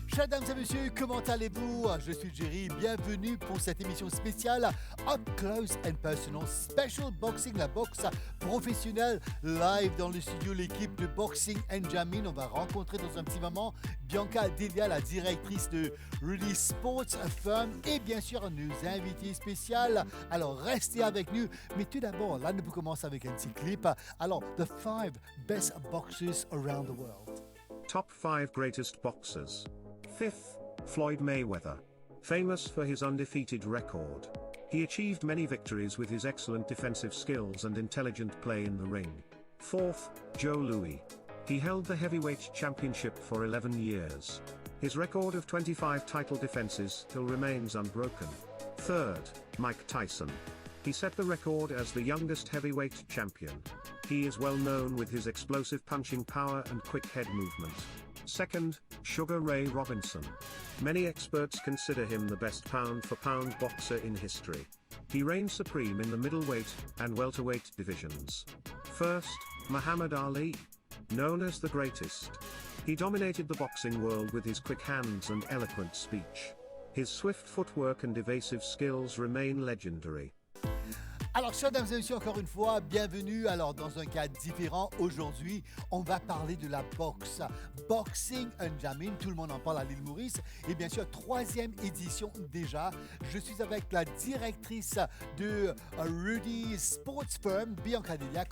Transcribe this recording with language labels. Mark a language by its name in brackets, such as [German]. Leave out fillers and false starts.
[French] Mesdames et messieurs, comment allez-vous? Je suis Jerry, bienvenue pour cette émission spéciale Up Close and Personal Special Boxing, la boxe professionnelle live dans le studio, l'équipe de Boxing Jamin. On va rencontrer dans un petit moment Bianca Delia, la directrice de Rudy Sports Firm et bien sûr nos invités spéciaux. Alors restez avec nous, mais tout d'abord, là nous commençons avec un petit clip. [English] Alors, the 5 best boxers around the world. Top 5 greatest boxers. 5th, Floyd Mayweather. Famous for his undefeated record. He achieved many victories with his excellent defensive skills and intelligent play in the ring. 4th, Joe Louis. He held the heavyweight championship for 11 years. His record of 25 title defenses still remains unbroken. 3rd, Mike Tyson. He set the record as the youngest heavyweight champion. He is well known with his explosive punching power and quick head movement. 2nd, Sugar Ray Robinson. Many experts consider him the best pound-for-pound boxer in history. He reigns supreme in the middleweight and welterweight divisions. 1st, Muhammad Ali. Known as the greatest. He dominated the boxing world with his quick hands and eloquent speech. His swift footwork and evasive skills remain legendary. [French] Alors, chers dames et messieurs, encore une fois, bienvenue. Alors, dans un cadre différent, aujourd'hui, on va parler de la boxe. Boxing Jamin, tout le monde en parle à l'île Maurice. Et bien sûr, 3e édition déjà. Je suis avec la directrice de Rudy Sports Firm, Bianca Delia.